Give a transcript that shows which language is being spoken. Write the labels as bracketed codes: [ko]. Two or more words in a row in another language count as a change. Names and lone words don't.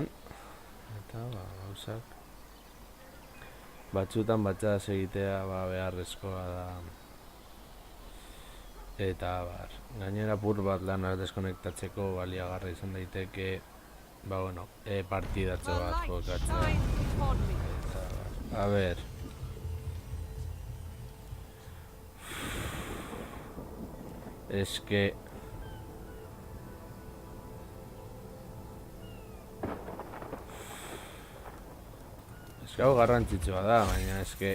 [eu] Eta, gauzak. Batzutan batxadas egitea beharrezkoa da. Eta bar, gainera apur bat lana deskonektatzeko baliagarra izan daiteke, ba bueno, partidatxo [en] The [eu] bat [en] light [eu] jokatzea. [en] shines upon me. [eu] Eta bar, [es] a ber. [eu] Eske... Eske hau garrantzitsua da, baina eske...